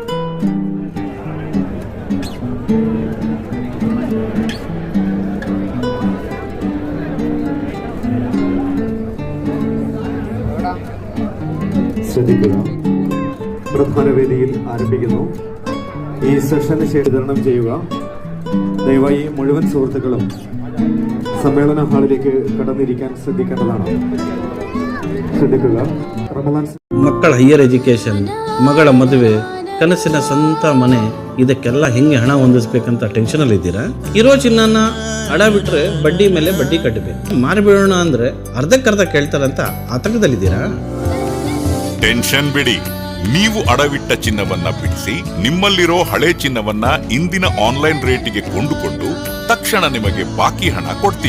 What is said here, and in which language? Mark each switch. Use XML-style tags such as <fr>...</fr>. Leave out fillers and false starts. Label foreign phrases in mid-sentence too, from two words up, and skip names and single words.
<ml>ശ്രദ്ധിക്കുക, പ്രധാന വേദിയിൽ ആരംഭിക്കുന്നു. ഈ സെഷന് വിതരണം ചെയ്യുക. ദയവായി മുഴുവൻ സുഹൃത്തുക്കളും സമ്മേളന ഹാളിലേക്ക് കടന്നിരിക്കാൻ ശ്രദ്ധിക്കേണ്ടതാണ്. ശ്രദ്ധിക്കുക. റമദാൻ</ml> <kn>ಮಕ್ಕಳ</kn> <en>higher education,</en> <kn>ಮಗಳ ಮದುವೆ, ಕನಸಿನ ಸ್ವಂತ ಮನೆ, ಇದಕ್ಕೆಲ್ಲ ಹೆಂಗೆ ಹಣ ಹೊಂದಿಸ್ಬೇಕಂತ ಟೆನ್ಷನಲ್ಲಿ ಇದ್ದೀರಾ? ಇರೋ ಚಿನ್ನನ ಅಡ ಬಿಟ್ರೆ ಬಡ್ಡಿ ಮೇಲೆ ಬಡ್ಡಿ ಕಟ್ಟಬೇಕು. ಮಾರಿಬಿಡೋಣ ಅಂದ್ರೆ ಅರ್ಧಕ್ಕರ್ಧ ಕೇಳ್ತಾರಂತ ಆತಂಕದಲ್ಲಿದ್ದೀರಾ? ಟೆನ್ಷನ್ ಬಿಡಿ, ನೀವು ಅಡವಿಟ್ಟ ಚಿನ್ನವನ್ನ ಬಿಡಿಸಿ ನಿಮ್ಮಲ್ಲಿರೋ ಹಳೆ ಚಿನ್ನವನ್ನ ಇಂದಿನ ಆನ್ಲೈನ್ ರೇಟಿಗೆ ಕೊಂಡುಕೊಂಡು ತಕ್ಷಣ ನಿಮಗೆ ಬಾಕಿ ಹಣ ಕೊಡ್ತೀವಿ.</kn>